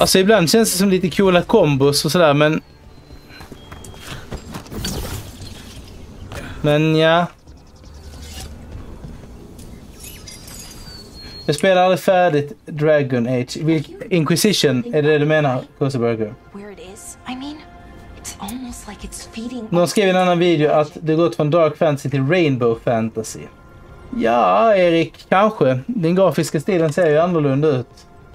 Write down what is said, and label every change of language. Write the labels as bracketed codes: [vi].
[sv] Alltså ibland känns det som lite coola kombos och sådär, men ja. Jag spelar aldrig färdigt Dragon Age. Inquisition, är det du menar, Koseberger? [en] Where it is, I mean, it's almost like it's feeding. [sv] Någon skrev i en annan video att det gått från Dark Fantasy till Rainbow Fantasy. Ja, Erik, kanske. Den grafiska stilen ser ju annorlunda ut.